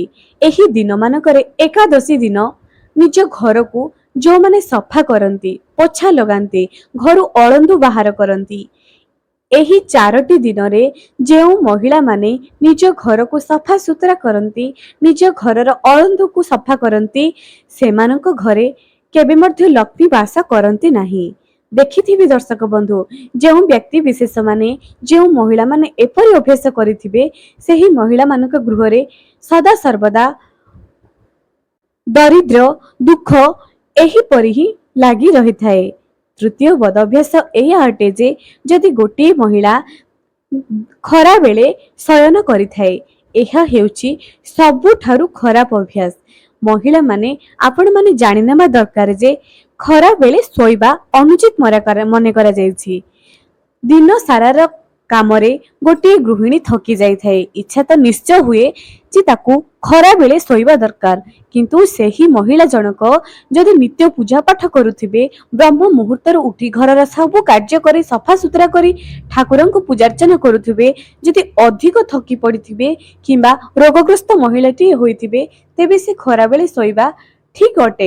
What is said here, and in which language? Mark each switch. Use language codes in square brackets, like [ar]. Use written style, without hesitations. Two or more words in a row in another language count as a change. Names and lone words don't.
[or] ଏହି ଦିନ ମାନଙ୍କରେ ଏକାଦଶୀ ଦିନ ନିଜ ଘର କୁ ଯୋ ମାନେ ସଫା କରନ୍ତି, ପୋଛା ଲଗାନ୍ତି, ଘର ଅଳନ୍ଦୁ ବାହାର କରନ୍ତି, ଏହି 4ଟି ଦିନ ରେ ଯେଉଁ ମହିଳା ମାନେ ନିଜ ଘର କୁ ସଫା ସୁତୁରା କରନ୍ତି, ନିଜ ଘରର ଅଳନ୍ଦୁ କୁ ସଫା କରନ୍ତି, ସେମାନଙ୍କ ଘରେ କେବେ ମଧ୍ୟ ଲକ୍ଷ୍ମୀ ବାସ କରନ୍ତି ନାହିଁ। ଦେଖିଥିବେ ଦର୍ଶକ ବନ୍ଧୁ, ଯେଉଁ ବ୍ୟକ୍ତି ବିଶେଷ ମାନେ ଯେଉଁ ମହିଳା ମାନେ ଏପରି ଅଭ୍ୟାସ କରିଥିବେ, ସେହି ମହିଳା ମାନଙ୍କ ଗୃହ ରେ ସଦା ସର୍ବଦା ଦରିଦ୍ର ଦୁଃଖ ଏହି ପରି ହିଁ ଲାଗି ରହି ଥାଏ। ତୃତୀୟ ବଦ ଅଭ୍ୟାସ ଯହ ଅଟେ ଯେ ଯଦି ଗୋଟେ ମହିଳା ଖରା ବେଳେ ଶୟନ କରିଥାଏ ଏହା ହେଉଛି ସବୁଠାରୁ ଖରାପ ଅଭ୍ୟାସ। ମହିଳା ମାନେ ଆପଣ ମାନେ ଜାଣିନେବା ଦରକାର ଯେ ଖରା ବେଳେ ଶୋଇବା ଅନୁଚିତ ମନେ କରାଯାଇଛି। ଦିନ ସାରାର କାମରେ ଗୋଟେ ଗୃହିଣୀ ଥକି ଯାଏ ଇଚ୍ଛା ତ ନିଶ୍ଚୟ ହୁଏ ଯେ ତାକୁ ଖରା ବେଳେ ଶୋଇବା ଦରକାର କିନ୍ତୁ ସେହି ମହିଳା ଜଣକ ଯଦି ନିତ୍ୟ ପୂଜା ପାଠ କରୁଥିବେ ବ୍ରହ୍ମ ମୁହୂର୍ତ୍ତ ଉଠି ଘରର ସବୁ କାର୍ଯ୍ୟ କରି ସଫା ସୁତୁରା କରି ଠାକୁରଙ୍କ କୁ ପୂଜାର୍ଚ୍ଚନା କରୁଥିବେ ଯଦି ଅଧିକ ଥକି ପଡ଼ିଥିବେ କିମ୍ବା ରୋଗଗ୍ରସ୍ତ ମହିଳାଟି ହୋଇଥିବେ ତେବେ ସେ ଖରା ବେଳେ ଶୋଇବା ଠିକ୍ ଅଟେ।